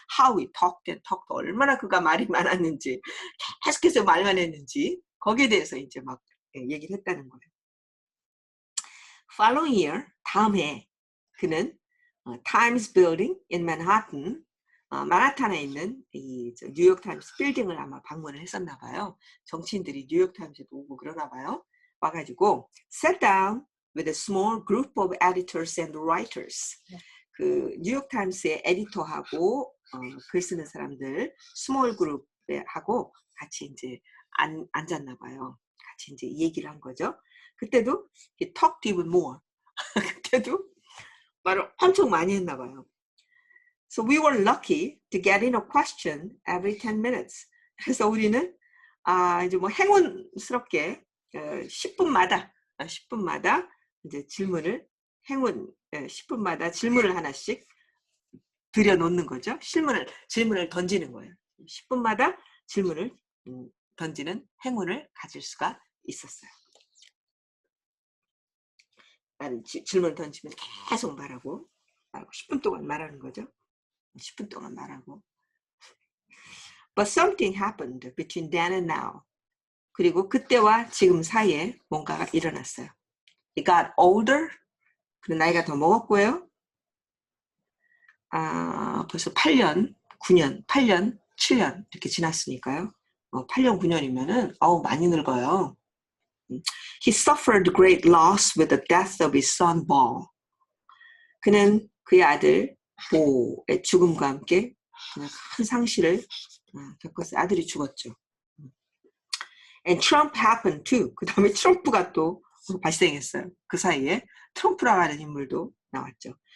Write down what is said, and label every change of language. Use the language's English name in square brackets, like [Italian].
[English] How he talked and talked, [Korean] 얼마나 그가 말이 많았는지, 계속해서 말만 했는지 거기에 대해서 이제 막 얘기를 했다는 거예요. [English] Following year, [Korean] 다음 해 그는 Times Building in Manhattan, 만하탄에 있는 이 뉴욕 타임스 빌딩을 아마 방문을 했었나 봐요. 정치인들이 뉴욕 타임스에도 오고 그러나 봐요. [English] 와가지고 sat down with a small group of editors and writers. [Korean] 그 뉴욕 타임스의 에디터하고 글 쓰는 사람들 스몰 그룹에 하고 같이 이제 앉았나 봐요. 같이 이제 얘기를 한 거죠. 그때도 [English] he talked even more. [Korean] 그때도 말을 엄청 많이 했나 봐요. [English] So we were lucky to get in a question every 10 minutes. [Korean] 그래서 우리는 이제 뭐 행운스럽게 10분마다 이제 질문을 10분마다 질문을 하나씩 들여놓는 거죠. 질문을 던지는 거예요. 10분마다 질문을 던지는 행운을 가질 수가 있었어요. 나는 질문 던지면 계속 말하고 10분 동안 말하는 거죠. 10분 동안 말하고. [English] But something happened between then and now. [Korean] 그리고 그때와 지금 사이에 뭔가가 일어났어요. [English] He got older. [Korean] 그리고 나이가 더 먹었고요. 벌써 8년, 9년, 8년, 7년 이렇게 지났으니까요. 8년, 9년이면은 많이 늙어요. [English] He suffered great loss with the death of his son Paul. [Korean] 그는 그의 아들 보의 죽음과 함께 큰 상실을 겪었어요. 아들이 죽었죠. [English] And Trump happened too. [Korean] 그 다음에 트럼프가 또 발생했어요. 그 사이에 트럼프라고 하는 인물도 나왔죠.